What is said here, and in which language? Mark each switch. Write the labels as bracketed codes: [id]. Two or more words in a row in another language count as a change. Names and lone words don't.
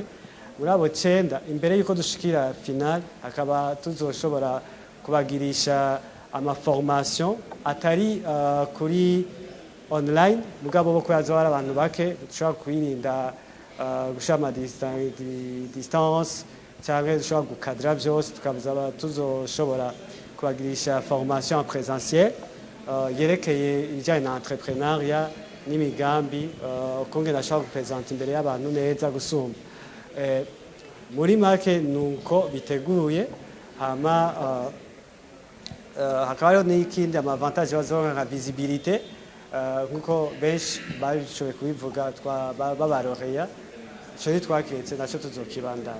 [rn] Muri abo 9 imbere yuko dushikira finale akaba tuzoshobora kubagirisha ama formation atari kuri online, mugabo bo kwazo ari abantu bake dushobora kwirinda gushama distance cyangwa dushobora gukadra byose, tukabuzaba tuzoshobora kubagirisha [fr] formation en présentiel [rn] yerekeye ibijyanye na entrepreneuriat n'imigambi, konge nashaka gupresenta imbere y'abantu neza gusumba. Muri make nuko biteguye. Hakaba n'ikindi amavantage bazoronka nka visibilité, nkuko benshi babishoboye kubivuga babaroreya cyo twaketse naco tuzokibandana.